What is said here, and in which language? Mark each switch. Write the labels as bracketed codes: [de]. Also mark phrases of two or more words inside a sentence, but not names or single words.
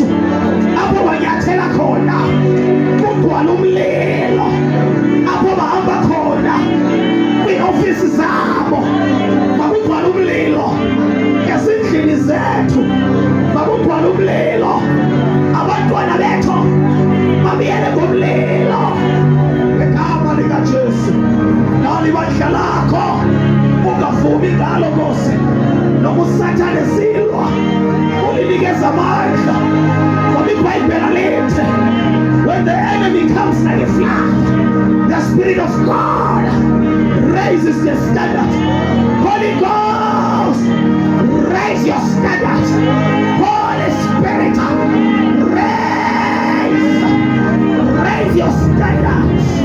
[xh] Apho banyathela khona kugcwala umlilo. Apho bahamba khona kwiofisi zabo makugcwala umlilo. Ezindlini zethu makugcwala umlilo. Abantwana bethu babiyele ngomlilo. Ngegama likaJesu. Nali bandla lakho ungavumi ngalo Nkosi. Noma uSathane silwa ulinikeza amandla. Ngoba iBhayibheli lithi [en] when the enemy comes like a flood, the Spirit of God raises the standard. Holy Ghost, raise your standard. Holy Spirit, raise your standards.